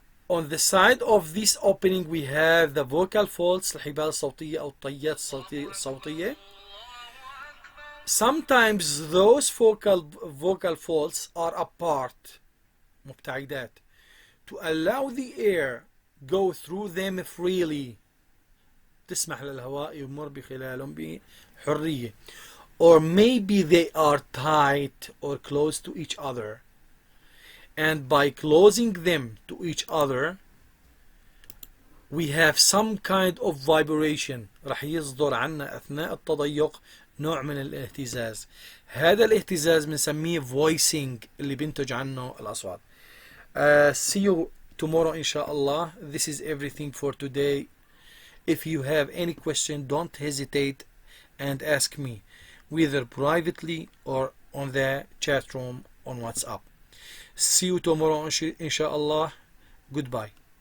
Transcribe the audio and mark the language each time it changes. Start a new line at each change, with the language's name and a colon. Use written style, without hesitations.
English: On the side of this opening we have the vocal folds
Arabic: الحبال الصوتية أو الطيات الصوتية.
English: Sometimes those vocal folds are apart
Arabic: مبتعدات
English: to allow the air go through them freely.
Arabic: تسمح للهواء يمر بخلالهم بحرية.
English: Or maybe they are tight or close to each other. And by closing them to each other we have some kind of vibration.
Arabic: رح يصدر عنا أثناء التضيق نوع من الاهتزاز. هذا الاهتزاز بنسميه voicing اللي بينتج عنه الأصوات.
English: See you tomorrow inshallah. This is everything for today. If you have any question, don't hesitate and ask me, whether privately or on the chat room on WhatsApp. See you tomorrow inshallah. Goodbye.